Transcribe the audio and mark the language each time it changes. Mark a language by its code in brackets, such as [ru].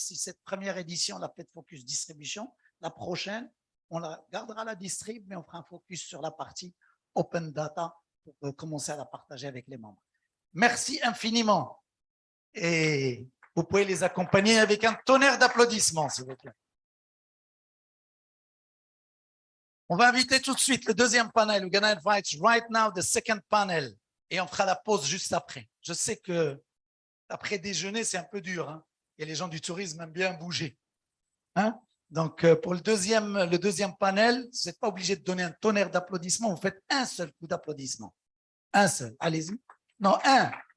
[fr] Si cette première édition, on l'a fait focus distribution, la prochaine, on la gardera la distrib, mais on fera un focus sur la partie open data pour commencer à la partager avec les membres. Merci infiniment. Et vous pouvez les accompagner avec un tonnerre d'applaudissements, s'il vous plaît. On va inviter tout de suite le deuxième panel. [en] We're going to invite right now the second panel. [fr] Et on fera la pause juste après. Je sais que après déjeuner, c'est un peu dur. Hein? Et les gens du tourisme aiment bien bouger. Hein? Donc, pour le deuxième panel, vous n'êtes pas obligé de donner un tonnerre d'applaudissements. Vous faites un seul coup d'applaudissement. Un seul. Allez-y. Non, un.